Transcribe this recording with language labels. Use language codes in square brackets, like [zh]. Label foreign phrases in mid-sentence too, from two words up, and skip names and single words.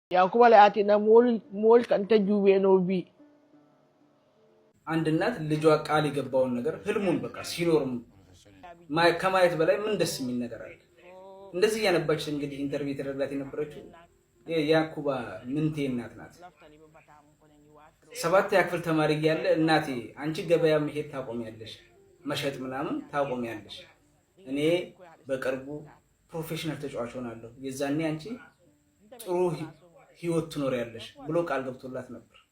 [am] Yakuba la atina mol kan tajuwe no bi አንድ እናት ልጇ ቃል የገባውን ነገር ህልሙን በቃ ሲኖርም ከማየት በላይ ምን ደስ የሚል ነገር አለ? እንደዚህ ያነባች እንግዲህ ኢንተርቪው የተደረጋት የነበረችው የያኩባ ምንቴ እናት ናት። 7ኛ ክፍል ተማሪ እያለ እናቴ አንቺ ገበያ መሄድ ታቆሚያለሽ፣ መሸጥ ምናምን ታቆሚያለሽ፣ እኔ በቅርቡ ፕሮፌሽናል ተጫዋች ሆናለሁ፣ የዛኔ አንቺ ጥሩ ህይወት ትኖሪያለሽ ብሎ ቃል ገብቶላት ነበር።